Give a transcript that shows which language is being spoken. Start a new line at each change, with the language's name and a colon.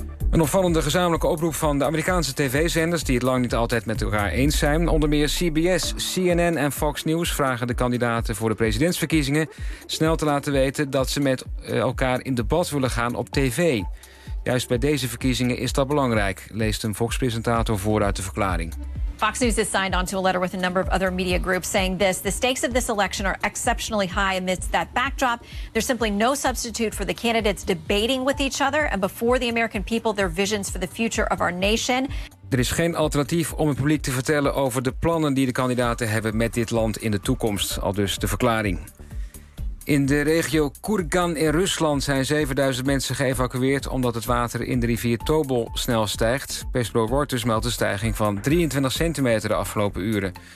Dutch: Een opvallende gezamenlijke oproep van de Amerikaanse tv-zenders die het lang niet altijd met elkaar eens zijn. Onder meer CBS, CNN en Fox News vragen de kandidaten voor de presidentsverkiezingen snel te laten weten dat ze met elkaar in debat willen gaan op tv. Juist bij deze verkiezingen is dat belangrijk, leest een Fox-presentator vooruit de verklaring.
English: Fox News has signed on to a letter with a number of other media groups saying this: the stakes of this election are exceptionally high amidst that backdrop. There's simply no substitute for the candidates debating with each other and before the American people their visions for the future of our nation.
Dutch: Er is geen alternatief om het publiek te vertellen over de plannen die de kandidaten hebben met dit land in de toekomst, aldus de verklaring. In de regio Kurgan in Rusland zijn 7000 mensen geëvacueerd omdat het water in de rivier Tobol snel stijgt. Persbureau Reuters meldt een stijging van 23 centimeter de afgelopen uren.